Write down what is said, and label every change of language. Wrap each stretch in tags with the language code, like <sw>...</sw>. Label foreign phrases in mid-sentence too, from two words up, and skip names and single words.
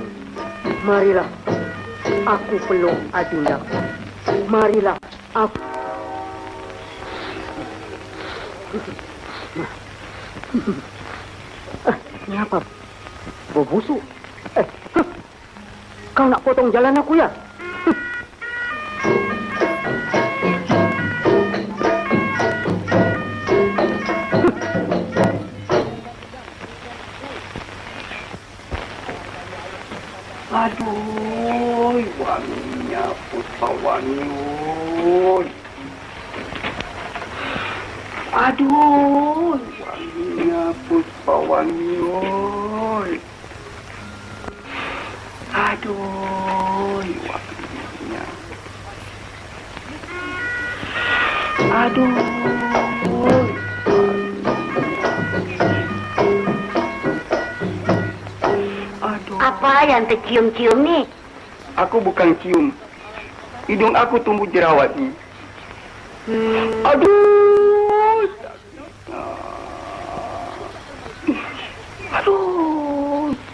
<ms>Marilah, aku peluk adindaku. Marilah, aku... Ini apa? Bau busuk. Kau nak potong jalan aku ya? Aduh, wanginya Puspawangi. Aduh, wanginya Puspawangi. Aduh, wanginya. Aduh. Apa yang tercium-cium ni? Aku bukan cium. Hidung aku tumbuh jerawat ni. Aduh. Aduh.</ms>